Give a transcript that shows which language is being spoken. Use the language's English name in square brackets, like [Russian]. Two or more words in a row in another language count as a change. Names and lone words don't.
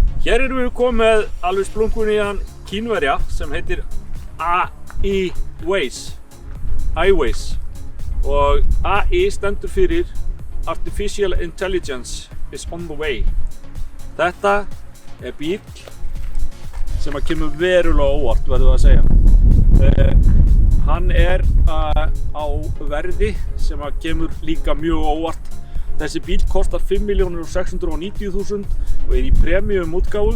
[Icelandic] Hér erum við komið með alveg splunkunýjan Kínverja sem heitir AI-Waze. Og AI stendur fyrir [English] Artificial Intelligence is on the way. [Icelandic] Þetta bíl sem kemur verulega óvart, verður að segja. Hann á verði sem kemur líka mjög óvart. Þessi bíl kostar 5.690.000 og í premium útgáfu.